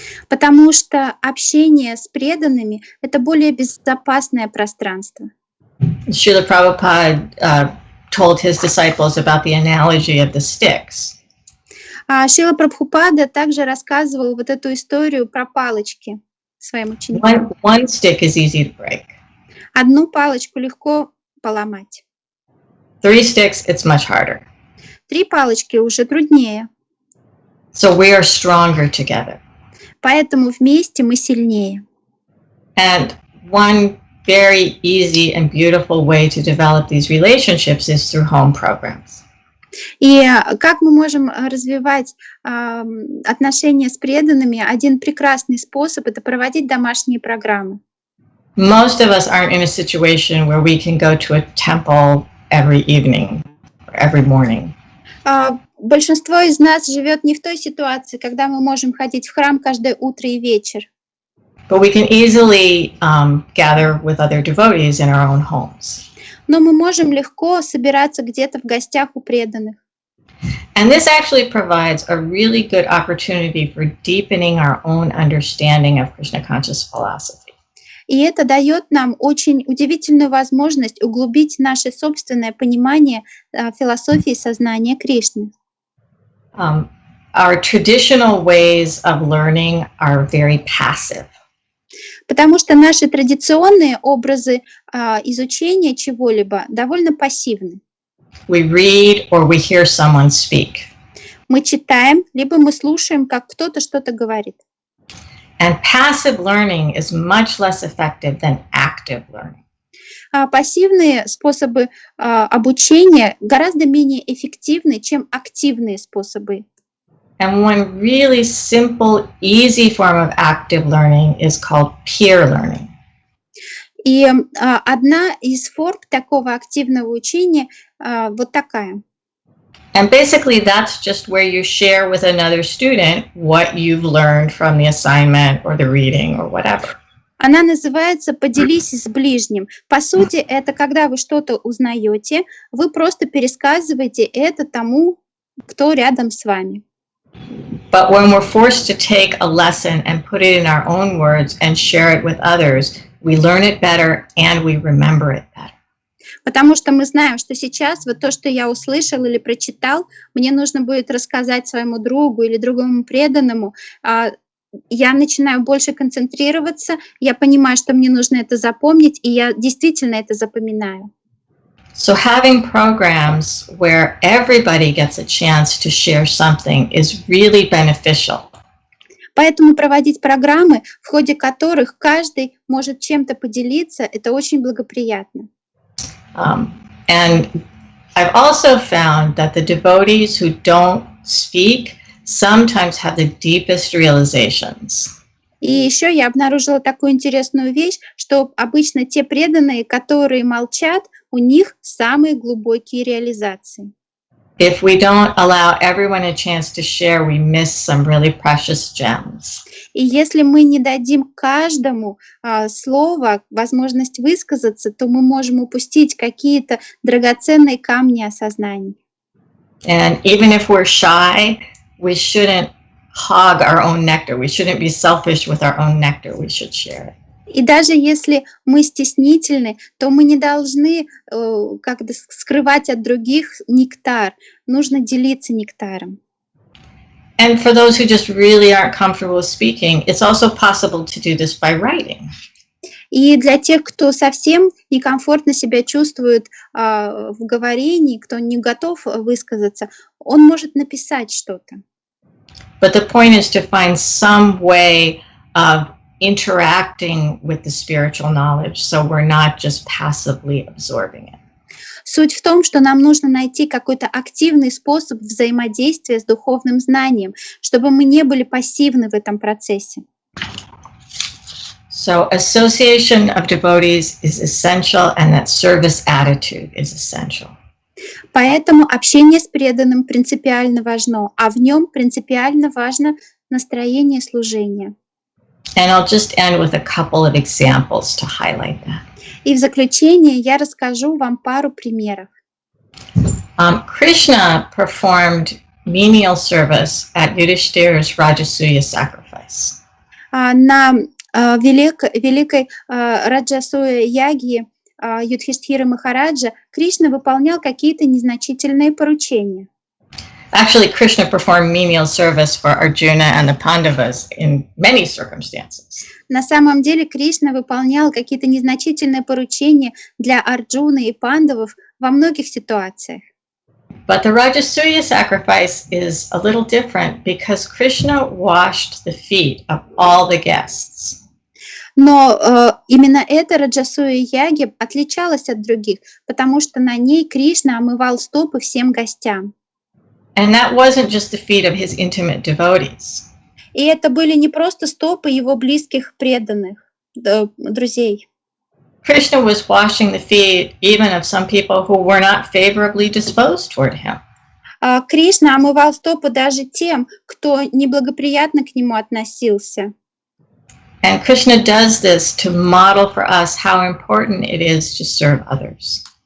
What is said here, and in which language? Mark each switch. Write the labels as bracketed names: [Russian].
[Russian] Потому что общение с преданными — это более безопасное пространство. [English] Srila Prabhupada told his disciples about the analogy of the sticks. [Russian] Шрила Прабхупада также рассказывал вот эту историю про палочки своим ученикам. [English] One stick is easy to break. [Russian] Одну палочку легко поломать. [English] 3 sticks, it's much harder. [Russian] 3 палочки уже труднее. [English] So we are stronger together. [Russian] Поэтому вместе мы сильнее. [English] And one very easy and beautiful way to develop these relationships is through home programs. [Russian] И как мы можем развивать отношения с преданными? Один прекрасный способ — это проводить домашние программы. [English] Most of us aren't in a situation where we can go to a temple every evening or every morning. [Russian] Большинство из нас живет не в той ситуации, когда мы можем ходить в храм каждое утро и вечер. [English] But we can easily gather with other devotees in our own homes. [Russian] Но мы можем легко собираться где-то в гостях у преданных. [English] And this actually provides a really good opportunity for deepening our own understanding of Krishna conscious philosophy. [Russian] И это дает нам очень удивительную возможность углубить наше собственное понимание философии сознания Кришны. [English] Our traditional ways of learning are very passive. [Russian] Потому что наши традиционные образы изучения чего-либо довольно пассивны. [English] We read or we hear someone speak. [Russian] Мы читаем, либо мы слушаем, как кто-то что-то говорит. [English] And passive learning is much less effective than active learning. [Russian] Пассивные способы обучения гораздо менее эффективны, чем активные способы. [English] And one really simple, easy form of active learning is called peer learning. [Russian] И одна из форм такого активного учения вот такая. [English] And basically that's just where you share with another student what you've learned from the assignment or the reading or whatever. [Russian] Она называется «Поделись с ближним». По сути, это когда вы что-то узнаете, вы просто пересказываете это тому, кто рядом с вами. [English] But when we're forced to take a lesson and put it in our own words and share it with others, we learn it better and we remember it better. [Russian] Потому что мы знаем, что сейчас вот то, что я услышал или прочитал, мне нужно будет рассказать своему другу или другому преданному. Я начинаю больше концентрироваться, я понимаю, что мне нужно это запомнить, и я действительно это запоминаю. [English] So having programs where everybody gets a chance to share something is really beneficial. [Russian] Поэтому проводить программы, в ходе которых каждый может чем-то поделиться, это очень благоприятно. [English] And I've also found that the devotees who don't speak sometimes have the deepest realizations. [Russian] И еще я обнаружила такую интересную вещь, что обычно те преданные, которые молчат, у них самые глубокие реализации. [English] If we don't allow everyone a chance to share, we miss some really precious gems. [Russian] И если мы не дадим каждому слово, возможность высказаться, то мы можем упустить какие-то драгоценные камни осознания. [English] And even if we're shy, we shouldn't hog our own nectar. We shouldn't be selfish with our own nectar. We should share it. [Russian] И даже если мы стеснительны, то мы не должны как-то скрывать от других нектар. Нужно делиться нектаром. [English] And for those who just really aren't comfortable with speaking, it's also possible to do this by writing. [Russian] И для тех, кто совсем некомфортно себя чувствует в говорении, кто не готов высказаться, он может написать что-то. [English] But the point is to find some way of interacting with the spiritual knowledge, so we're not just passively absorbing it. [Russian] Суть в том, что нам нужно найти какой-то активный способ взаимодействия с духовным знанием, чтобы мы не были пассивны в этом процессе. [English] So association of devotees is essential, and that service attitude is essential. [Russian] Поэтому общение с преданным принципиально важно, а в нем принципиально важно настроение служения. [English] And I'll just end with a couple of examples to highlight that. [Russian] И в заключение я расскажу вам пару примеров. [English] Krishna performed menial service at Yudhishthira's Rajasuya sacrifice. [Russian] На великой Раджасуя яге Юдхиштхира Махараджа Кришна выполнял какие-то незначительные поручения. [English] Actually, Krishna performed menial service for Arjuna and the Pandavas in many circumstances. [Russian] На самом деле Кришна выполнял какие-то незначительные поручения для Арджуны и Пандавов во многих ситуациях. [English] But the Rajasuya sacrifice is a little different because Krishna washed the feet of all the guests. [Russian] Но именно эта Раджасуя яги отличалась от других, потому что на ней Кришна омывал стопы всем гостям. [English] And that wasn't just the feet of his intimate devotees. [Russian] И это были не просто стопы его близких преданных, друзей. [English] Krishna was washing the feet even of some people who were not favorably disposed toward him. [Russian] Кришна омывал стопы даже тем, кто неблагоприятно к нему относился. [English] And Krishna does this to model for us how important it is to serve others.